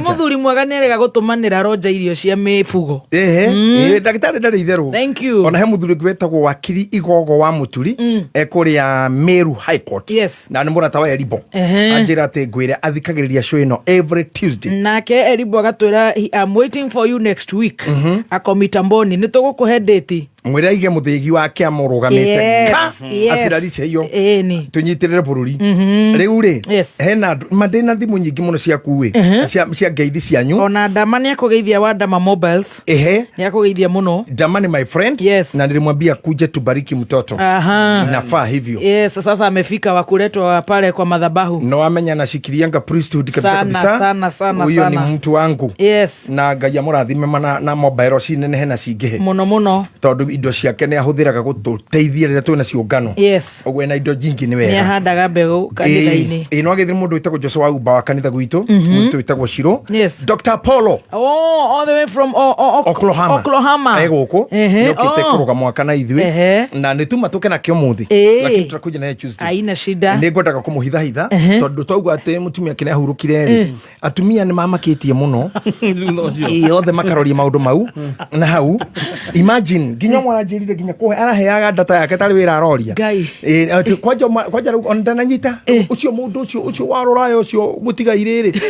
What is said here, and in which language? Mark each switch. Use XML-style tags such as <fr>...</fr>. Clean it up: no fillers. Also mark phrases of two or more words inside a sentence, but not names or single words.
<ki>Nĩ mũthuri mwega nĩarega gũtũmanĩra Roger irio cia mĩbugo. Ndagĩtarĩ ndarĩ itherũ.</ki> <en>Thank you.</en> <ki>Ona he mũthuri wetagwo wakiri Igogo wa Mũturi ekũrĩa Meru High Court.</ki> <en>Yes.</en> <ki>Na nĩ mũrata wa Eribo. Anjĩra atĩ ngwĩre athikagĩrĩria show ĩno</ki> <en>every Tuesday.</en> <ki>Nake Eribo agatwĩra</ki> <en>I'm waiting for you next week.</en> <ki>Akomitamboni nĩ tũgũkũhe date. Mwĩra aige mũthĩgi wake amũrũgamĩte acirarice iyo tũnyitĩrĩre bũrũri. Rĩu rĩ hena mandĩna thimũ nyingĩ mũno cia kuĩ cia ngeithi cianyu. Ona Ndama nĩ akũgeithia wa Ndama Mobiles. Nĩ akũgeithia mũno.</ki> <sw>Ndama ni</sw> <en>my friend.</en> <sw>Na nilimwambia kuje tubariki mtoto. Inafaa hivyo. Yes, sasa amefika wa kuletwa pale kwa madhabahu. No amenya anashikilianga priesthood kabisa kabisa. Sana. Huyo ni mtu wangu.</sw> <en>Yes.</en> <ki>Na Ngai amũrathime na mobile cine hena cingĩhe. Mũno. Tondũ indo ciake nĩ ahũthĩraga gũtũteithia rĩrĩa twĩna ciũngano.</ki> <en>Yes.</en> <ki>Ũguo na indo nyingĩ nĩ wega. Nĩ ahandaga mbegũ kanitha-inĩ. No agĩthire mũndũ wĩtagwo Joshua Uba wa kanitha gwitũ, mũndũ wĩtagwo Shiro.</ki> <en>Yes. Dr. Paulo. All the way from Oklahoma.</en> <ki>Gũkũ. Nĩokĩte kũrũga mwaka na ithuĩ. Na nĩ tuma tũke nakĩo mũthĩ.</ki> <sw>Lakini tutakuja naye Tuesday. Haina shida.</sw> <ki>Nĩ ngwendaga kũmũhitha tondũ twaigua atĩ mũtumia kĩnĩ ahurũkire rĩ. Atumia nĩ mamakĩtie mũno. Othe makaroria maũndũ mau. Na hau imagine nginya mwaranjĩrire nginya kũhe araheaga data yake tarĩ wĩra aroria. Ngai. Kwanja rĩu ona ndananyita ũcio mũndũ ũcio wa rũraya ũcio mũtigaire rĩ.</ki>